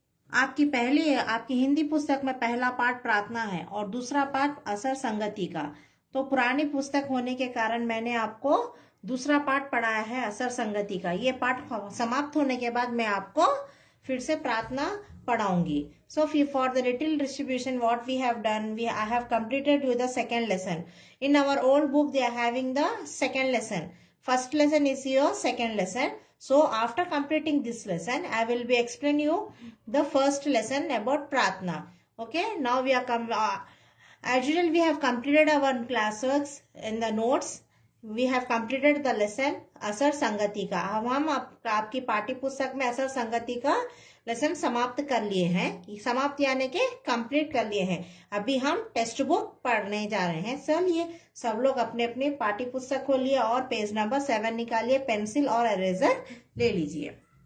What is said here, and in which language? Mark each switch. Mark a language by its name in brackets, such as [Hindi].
[Hindi] आपकी हिंदी पुस्तक में पहला पाठ प्रार्थना है और दूसरा पाठ असर संगति का। तो पुरानी पुस्तक होने के कारण मैंने आपको दूसरा पाठ पढ़ाया है असर संगति का। ये पाठ समाप्त होने के बाद मैं आपको फिर से प्रार्थना पढ़ाऊंगी। [English] So for the little distribution, what we have done, I have completed with the second lesson. In our old book, they are having the second lesson. First lesson is your second lesson. So after completing this lesson, I will be explaining you the first lesson about Pratna. Okay, now we are as usual, we have completed our classworks in the notes. We have completed the lesson असर संगति का। [Hindi] अब हम आपकी पाठ्य पुस्तक में असर संगति का लेसन समाप्त कर लिए हैं। समाप्त यानी के कंप्लीट कर लिए हैं। अभी हम टेक्स्ट बुक पढ़ने जा रहे हैं। चलिए सब लोग अपने अपने पाठ्य पुस्तक खोलिए और पेज नंबर 7 निकालिए, पेंसिल और इरेजर ले लीजिए।